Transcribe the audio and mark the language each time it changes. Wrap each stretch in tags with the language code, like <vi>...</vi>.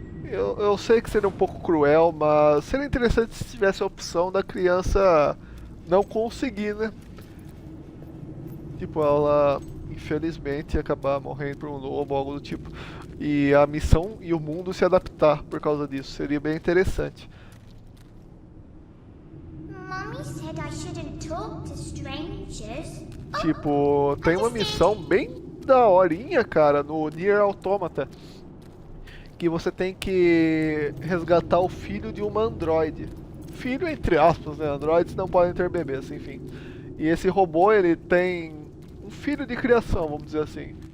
<pt>Eu sei que seria um pouco cruel, mas seria interessante se tivesse a opção da criança não conseguir, né? Tipo, ela infelizmente acabar morrendo por um lobo ou algo do tipo. E a missão e o mundo se adaptar por causa disso. Seria bem interessante.</pt> <en>Mommy said I shouldn't talk to strangers.</en> <pt>Tipo, tem uma missão bem daorinha, cara, no Nier Automata. Que você tem que resgatar o filho de uma androide. Filho entre aspas, né? Androides não podem ter bebês, enfim. E esse robô, ele tem um filho de criação, vamos dizer assim.</pt>